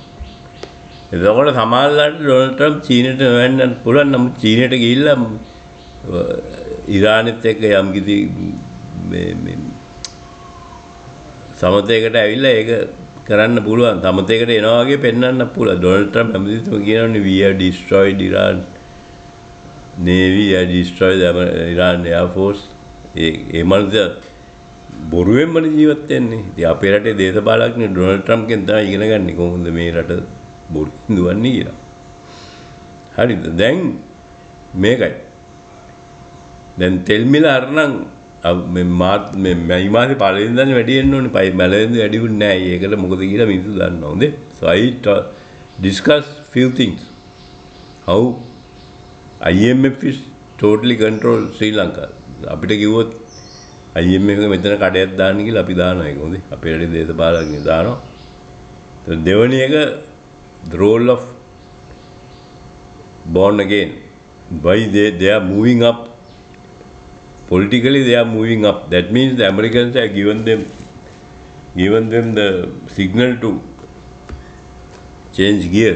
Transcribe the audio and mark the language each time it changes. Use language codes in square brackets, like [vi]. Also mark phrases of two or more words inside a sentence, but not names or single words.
[si] එතකොට සමහරවිට ඩොනල්ඩ් ට්‍රම්ප් චීනයට වෙන්න පුළුවන්. නමුත් චීනයට ගිහිල්ලා ඉරානෙත් එක්ක යම්කිසි මේ සමතයකට ඇවිල්ලා ඒක කරන්න පුළුවන්. සමතයකට එනවා වගේ පෙන්වන්න පුළුවන්. ඩොනල්ඩ් ට්‍රම්ප් හැමතිස්සම කියනවානේ [en] we have destroyed Iran Navy, we have destroyed the Iran Air Force. [si] ඒ මනුස්සයා බොරුවෙන්මනේ ජීවත් වෙන්නේ. ඉතින් අපේ රටේ දේශපාලඥයෝ ඩොනල්ඩ් ට්‍රම්ප්ගෙන් තමයි ඉගෙන ගන්න කොහොමද මේ රට බොරුවෙන් දුවන්නේ කියලා. හරිද? දැන් මේකයි. දැන් තෙල් මිල අරනම් මේ මයි මාසේ පළවෙනි දන්නේ වැඩි වෙන්න ඕනේ. මැලෙන්ද වැඩි වුනේ නැහැ. ඒකට මොකද කියලා මිනිස්සු දන්නවා. හොඳේ. [en] So I discuss few things. How IMF is totally control Sri Lanka. [si] අපිට කිව්වොත් IMF එක මෙතන කඩයක් දාන්න කියලා අපි දානවා ඒක. හොඳේ. අපේ රටේ දේශපාලකයෝ දානවා. දෙවෙනි එක [en] the role of born again. Why they are moving up politically, they are moving up. That means the Americans have given them the signal to change gears.